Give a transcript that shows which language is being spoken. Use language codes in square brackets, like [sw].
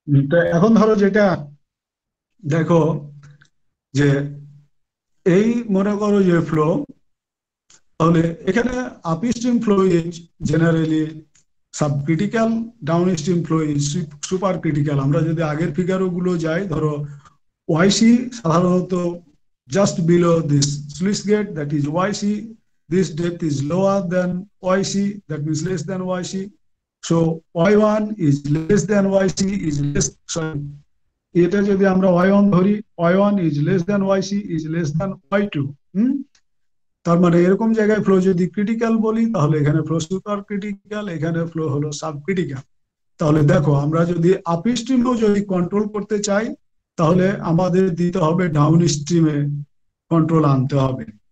[bn] তা এখন ধরো যেটা দেখো, যে এই মনে করো যে ফ্লো, তাহলে এখানে [en] Upstream flow is generally subcritical, downstream flow is super critical. [bn] আমরা যদি আগের ফিগারও গুলো যাই, ধরো ওয়াইসি সাধারণত [en] just below this sluice gate, that is YC. This depth is lower than YC, that means less than YC. So Y1 is less than YC is less, sorry, [bn] এটা যদি আমরা Y1 ধরি, [en] Y1 is less than YC is less than Y2. [bn] তার মানে এরকম জায়গায় flow যদি critical বলি, তাহলে এখানে ফ্লো সুপার ক্রিটিক্যাল, এখানে ফ্লো হলো সাব ক্রিটিক্যাল। তাহলে দেখো, আমরা যদি আপস্ট্রিমও যদি কন্ট্রোল করতে চাই, তাহলে আমাদের দিতে হবে ডাউন স্ট্রিমে কন্ট্রোল আনতে হবে।